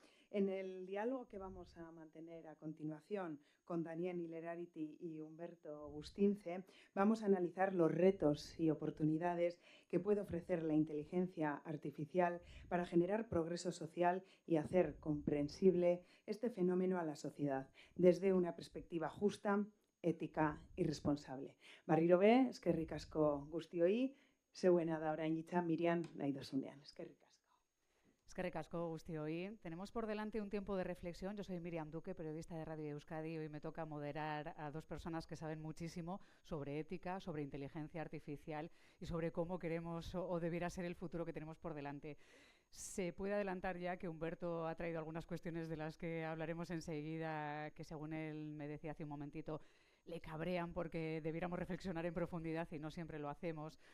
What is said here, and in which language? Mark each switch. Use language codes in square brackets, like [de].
[es] En el diálogo que vamos a mantener a continuación con Daniel Ilerarity y Humberto Bustince, vamos a analizar los retos y oportunidades que puede ofrecer la inteligencia artificial para generar progreso social y hacer comprensible este fenómeno a la sociedad desde una perspectiva justa, ética y responsable. [eu] Berriro be, eskerrik asko guztioi, zeuena da orain hitza Miriam nahi dozunean. Eskerrik asko. Eskerrik asko guztioi. [es] Tenemos por delante un tiempo de reflexión. Yo soy Miriam Duque, periodista de Radio Euskadi, y hoy me toca moderar a dos personas que saben muchísimo sobre ética, sobre inteligencia artificial y sobre cómo queremos o debiera ser el futuro que tenemos por delante. Se puede adelantar ya que Humberto ha traído algunas cuestiones de las que hablaremos enseguida, que según él me decía hace un momentito, le cabrean porque debiéramos reflexionar en profundidad y no siempre lo hacemos.